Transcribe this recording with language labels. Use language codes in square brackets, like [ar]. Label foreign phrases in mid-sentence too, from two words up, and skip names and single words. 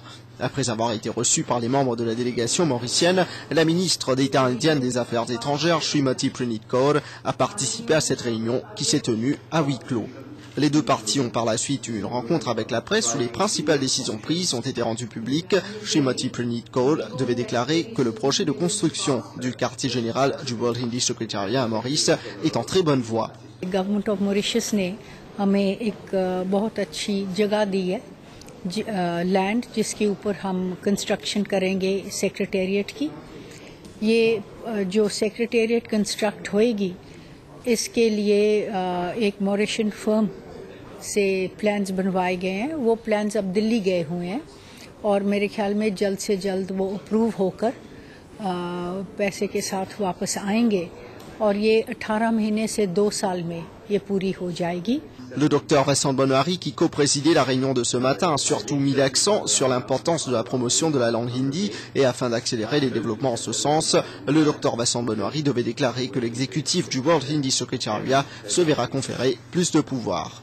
[fr] Après avoir été reçue par les membres de la délégation mauricienne, la ministre d'État indienne des Affaires étrangères, Srimati Pranit Kaur, a participé à cette réunion qui s'est tenue à huis clos. Les deux parties ont par la suite eu une rencontre avec la presse où les principales décisions prises ont été rendues publiques. Srimati Praneeth Kaur devait déclarer que le projet de construction du quartier général du World Hindi Secretariat à Maurice est en très bonne voie. [en] Government of Mauritius [hi] ने हमें एक बहुत अच्छी जगह दी है लैंड जिसके ऊपर हम कंस्ट्रक्शन करेंगे सेक्रेटेरिएट की। ये जो सेक्रेटेरिएट कंस्ट्रक्ट होएगी इसके लिए एक [en] Mauritian firm [hi] से प्लान्स बनवाए गए हैं। वो प्लान्स अब दिल्ली गए हुए हैं और मेरे ख्याल में जल्द से जल्द वो अप्रूव होकर पैसे के साथ वापस आएंगे और ये 18 महीने से 2 साल में ये पूरी हो जाएगी। [fr] Le docteur Vincent Bonnohari, qui co-présidait la réunion de ce matin, a surtout mis l'accent sur l'importance de la promotion de la langue hindi et afin d'accélérer les développements en ce sens, le docteur Vincent Bonnohari devait déclarer que l'exécutif du World Hindi Secretariat se verra conférer plus de pouvoir.